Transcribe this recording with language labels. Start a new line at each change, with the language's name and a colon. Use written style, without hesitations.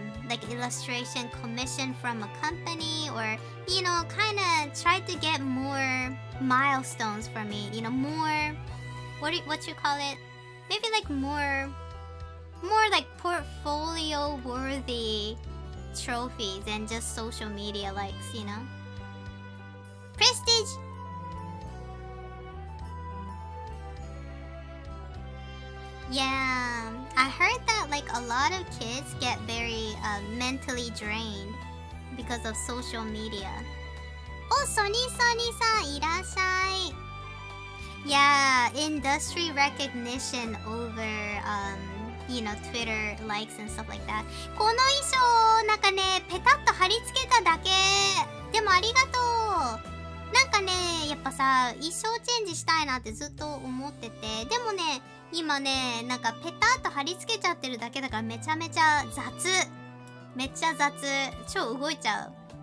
English: like illustration commission from a company, or kind of try to get more milestones for me, more what you call it, maybe like more like portfolio worthy trophies and just social media likes, prestige. Yeah, I heard that like a lot of kids get very mentally drained because of social media.
Japanese: Oh, Sonnyさんいらっしゃい。
English: Yeah, industry recognition over Twitter likes and stuff like that.
Japanese: この衣装なんかねペタッと貼り付けただけ。でもありがとう。なんかねやっぱさ衣装チェンジしたいなってずっと思ってて、でもね今ねなんかペタッと貼り付けちゃってるだけだからめちゃめちゃめっちゃ雑、超動いちゃう。